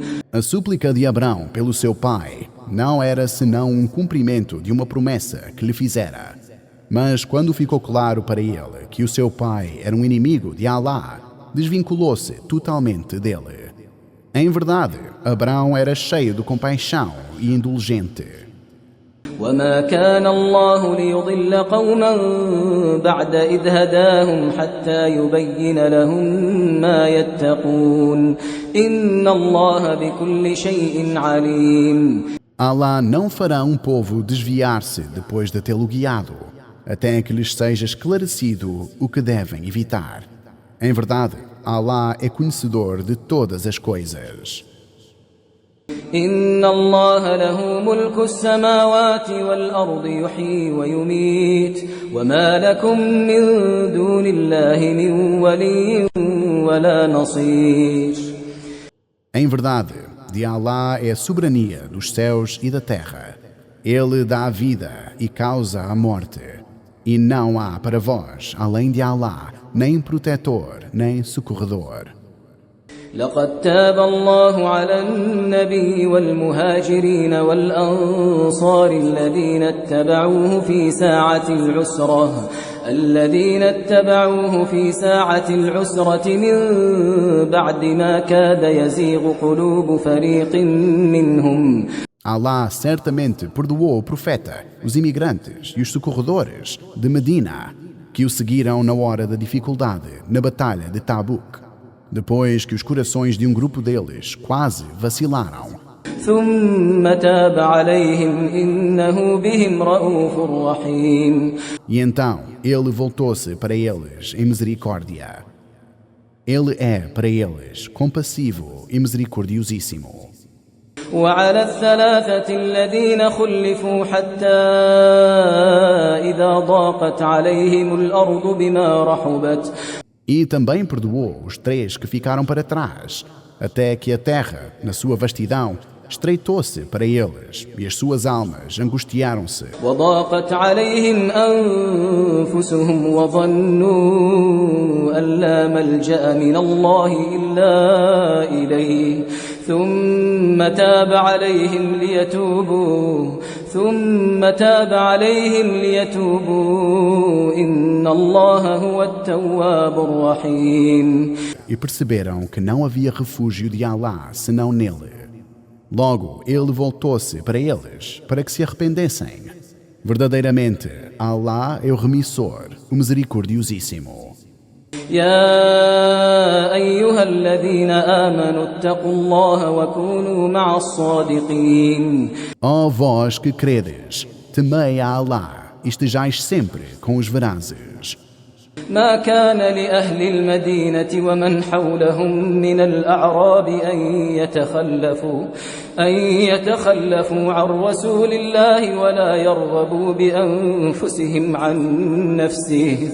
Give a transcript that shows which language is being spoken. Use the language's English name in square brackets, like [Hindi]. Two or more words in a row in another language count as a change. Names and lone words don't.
[Portuguese] A súplica de Abrão pelo seu pai não era senão um cumprimento de uma promessa que lhe fizera. Mas quando ficou claro para ele que o seu pai era um inimigo de Allah, desvinculou-se totalmente dele. Em verdade, Abrão era cheio de compaixão e indulgente. [Arabic] وما كان الله ليضل قوما بعد إذ هداهم حتى يبين لهم ما يتقون إن الله بكل شيء عليم. [Portuguese] Allah não fará um povo desviar-se depois de tê-lo guiado, até que lhes seja esclarecido o que devem evitar. Em verdade, Allah é conhecedor de todas as coisas. [Arabic] إن الله له ملك السماوات والأرض يحيي ويميت وما لكم من دون الله من ولي ولا نصير. [Portuguese] Em verdade, de Allah é a soberania dos céus e da terra. Ele dá a vida e causa a morte. E não há para vós, além de Allah, nem protetor, nem socorredor. [Arabic] لقد تاب الله على النبي والمهاجرين والأنصار الذين اتبعوه في ساعة العسرة من بعد ما كاد يزيغ قلوب فريق منهم. [Portuguese] Allah certamente perdoou o profeta, os imigrantes e os socorredores de Medina, que o seguiram na hora da dificuldade, na batalha de Tabuk, depois que os corações de um grupo deles quase vacilaram. E então ele voltou-se para eles em misericórdia. Ele é para eles compassivo e misericordiosíssimo. [Arabic] وعلى الثلاثة الذين خلفوا حتى إذا ضاقت عليهم الأرض بما رحبت. [Portuguese] E também perdoou os 3 que ficaram para trás, até que a terra, na sua vastidão, estreitou-se para eles e as suas almas angustiaram-se. [Arabic] وضاقت عليهم أنفسهم وظنوا أن لا ملجأ من الله إلا إليه ثم تاب عليهم ليتوبوا إن الله هو التواب الرحيم. [Portuguese] E perceberam que não havia refúgio de Allah senão nele. Logo, ele voltou-se para eles, para que se arrependessem. Verdadeiramente, Allah é o remissor, o misericordiosíssimo. [Arabic] يا أيها الذين آمنوا اتقوا الله وكونوا مع الصادقين. [Portuguese] Ó vós que credes, temei a Allah e estejais sempre com os verazes. [Arabic] ما كان لأهل المدينة ومن حولهم من الأعراب أن يتخلفوا عن رسول الله ولا يرغبوا بأنفسهم عن نفسه.